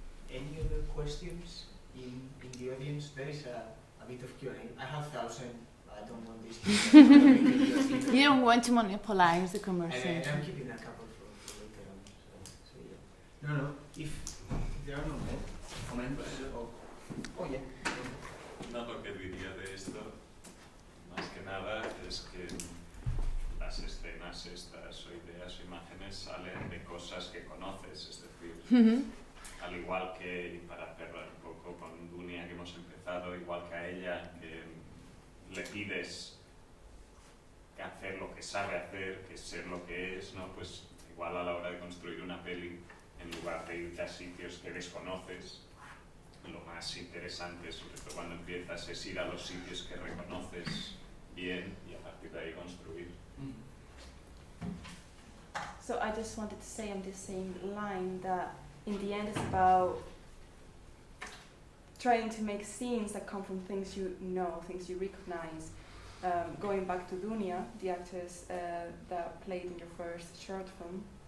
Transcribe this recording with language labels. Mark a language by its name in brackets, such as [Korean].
[English] Any other questions in the audience? There is a bit of Q&A. I have 1,000. I don't want this to You don't want to monopolize the conversation. I'm keeping a couple for later on. So yeah. No. If there are no more comments. Oh yeah. [Spanish] No, lo que diría de esto, más que nada, es que las escenas estas o ideas o imágenes salen de cosas que conoces, es decir, al igual que, para cerrar un poco con Dunia que hemos empezado, igual que a ella, que le pides que hacer lo que sabe hacer, que ser lo que es, ¿no? Pues igual a la hora de construir una peli, en lugar de irte a sitios que desconoces, lo más interesante, sobre todo cuando empiezas, es ir a los sitios que reconoces bien y a partir de ahí construir. [English] So I just wanted to say on this same line that in the end it's about trying to make scenes that come from things you know, things you recognize. Going back to Dunia, the actress that played in your first short film,